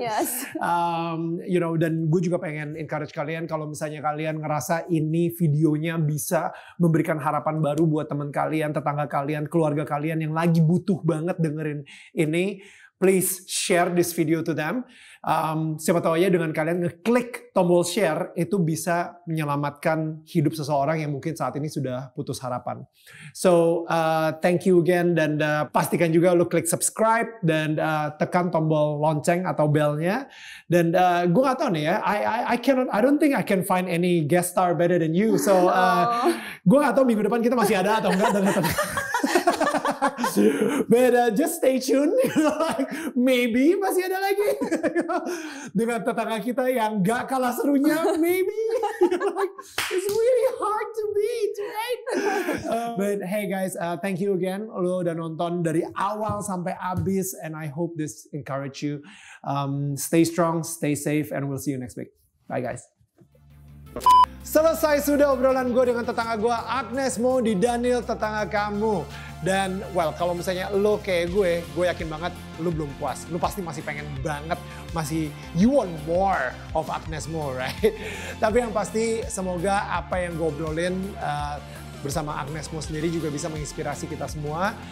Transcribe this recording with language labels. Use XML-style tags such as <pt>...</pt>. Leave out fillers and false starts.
<en>Yes.</en> <id>You know, dan gue juga pengen encourage kalian kalau misalnya kalian ngerasa ini videonya bisa memberikan harapan baru buat teman kalian, tetangga kalian, keluarga kalian yang lagi butuh banget dengerin ini.</id> <en>Please share this video to them.</en> <id>Siapa tahu aja dengan kalian ngeklik tombol share itu bisa menyelamatkan hidup seseorang yang mungkin saat ini sudah putus harapan.</id> <en>So thank you again,</en> <id>dan pastikan juga lo klik subscribe dan tekan tombol lonceng atau belnya. Dan gue gak tahu nih ya,</id> <en>I don't think I can find any guest star better than you.</en> <id>So gue gak tahu minggu depan kita masih ada atau enggak.</id> <en>But just stay tuned. Like, maybe</en> <id>masih ada lagi dengan tetangga kita yang gak kalah serunya.</id> <en>Maybe like, it's really hard to beat, right? But hey guys, thank you again.</en> <id>Lo udah nonton dari awal sampai habis,</id> <en>and I hope this encourage you. Stay strong, stay safe, and we'll see you next week. Bye guys.</en> <id>Selesai sudah obrolan gue dengan tetangga gue Agnes Mo di Daniel Tetangga Kamu. Dan well, kalau misalnya lo kayak gue yakin banget lo belum puas. Lo pasti masih pengen banget,</id> <en>you want more of Agnes Mo, right?</en> <id>Tapi yang pasti semoga apa yang gue obrolin bersama Agnes Mo sendiri juga bisa menginspirasi kita semua.</id>